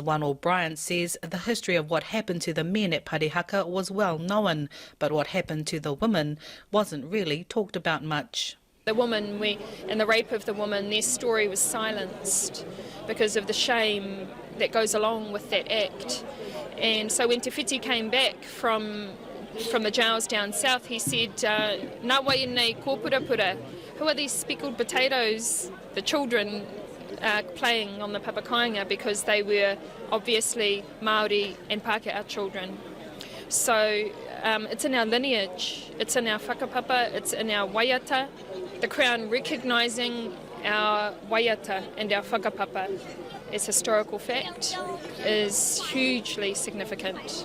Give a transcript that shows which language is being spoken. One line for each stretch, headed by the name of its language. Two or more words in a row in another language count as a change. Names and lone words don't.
English: Wano Bryant says the history of what happened to the men at Parihaka was well known, but what happened to the women wasn't really talked about much. The woman and the rape of the woman, their story was silenced because of the shame that goes along with that act. And so when Te Whiti came back from the jails down south, he said,
Māori: "Nā wai nei kōpurapura."
English: Who are these speckled potatoes? The children playing on the papakainga, because they were obviously Māori and Pākehā children. So it's in our lineage, it's in our whakapapa, it's in our waiata. The Crown recognising our waiata and our whakapapa as historical fact is hugely significant.